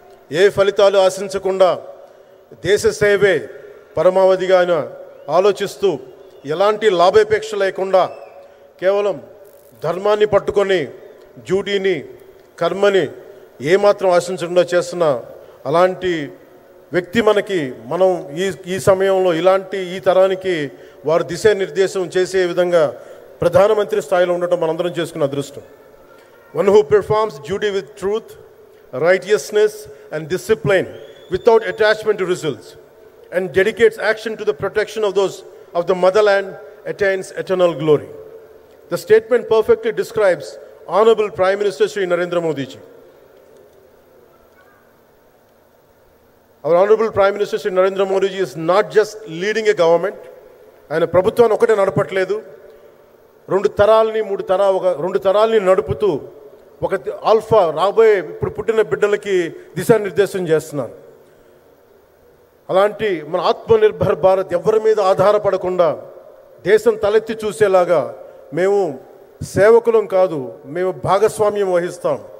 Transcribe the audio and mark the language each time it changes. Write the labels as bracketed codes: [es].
[te] ఏ ఫలితాలు ఆశించకుండా దేశ సేవే పరమావధిగా ఆయన ఆలోచిస్తూ ఎలాంటి లాభాపేక్ష లేకుండా కేవలం ధర్మాన్ని పట్టుకొని డ్యూటీని, కర్మని ఏమాత్రం ఆశించకుండా చేస్తున్న అలాంటి వ్యక్తి మనం ఈ సమయంలో ఈ తరానికి వారు దిశానిర్దేశం చేసే విధంగా ప్రధానమంత్రి స్థాయిలో ఉండటం మనందరం చేసుకున్న అదృష్టం. [en] One who performs duty with truth, righteousness and discipline without attachment to results and dedicates action to the protection of those of the motherland attains eternal glory. The statement perfectly describes Honorable Prime Minister Shri Narendra Modi ji. Our Honorable Prime Minister Shri Narendra Modi ji is not just leading a government. [te] ఆయన ప్రభుత్వాన్ని ఒకటే నడపట్లేదు, 2 తరాలని నడుపుతూ ఒక alpha రాబోయే ఇప్పుడు పుట్టిన బిడ్డలకి దిశానిర్దేశం చేస్తున్నారు. అలాంటి మన ఆత్మనిర్భర్ భారత్ ఎవరి మీద ఆధారపడకుండా దేశం తలెత్తి చూసేలాగా మేము సేవకులం కాదు, మేము భాగస్వామ్యం వహిస్తాం.